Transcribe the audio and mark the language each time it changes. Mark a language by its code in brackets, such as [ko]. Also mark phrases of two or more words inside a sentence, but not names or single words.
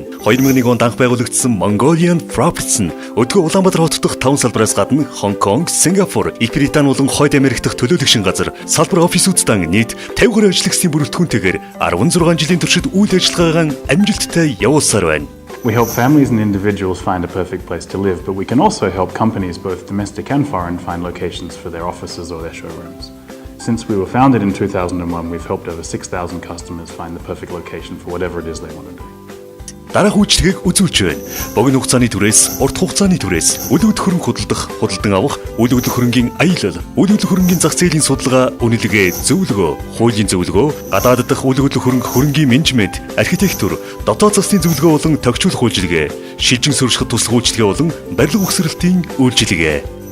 [mn] 2001 онд анх байгуулагдсан Mongolian Properties нь өдгөө Улаанбаатар хот дахь 5 салбараас гадна Хонконг, Сингапур, Их Британи болон Хойд Америк дахь төлөөлөгчийн газар салбар офисуудтай нийт 50 гаруй ажлагчдын бүрэлдэхүүнтэйгээр 16 жилийн туршид үйл ажиллагаагаа амжилттай явуулсаар байна. [en] We help families and individuals find a perfect place to live, but we can also help companies, both domestic and foreign, find locations for their offices or their showrooms. Since we were founded in 2001, we've helped over 6,000 customers find the perfect location for whatever it is they want to do. [mn] Дараах үйлчлэгийг үзүүлж байна. Богино хугацааны түрээс, урт хугацааны түрээс, үйл хөдлөх худалдах, худалдан авах, үйл хөдлөх хөрөнгийн аялал, үйл хөдлөх хөрөнгийн зах зээлийн судалгаа, үнэлгээ, зөвлөгөө, хуулийн зөвлөгөө, гадаад дахь үйл хөдлөх хөрөнгийн менежмент, архитектур, дотоод засгийн зөвлөгөө болон тохиолчлох үйлчилгээ, шилжин суурьшихад туслах үйлчилгээ болон барилга ухсралтын үйлчилгээ.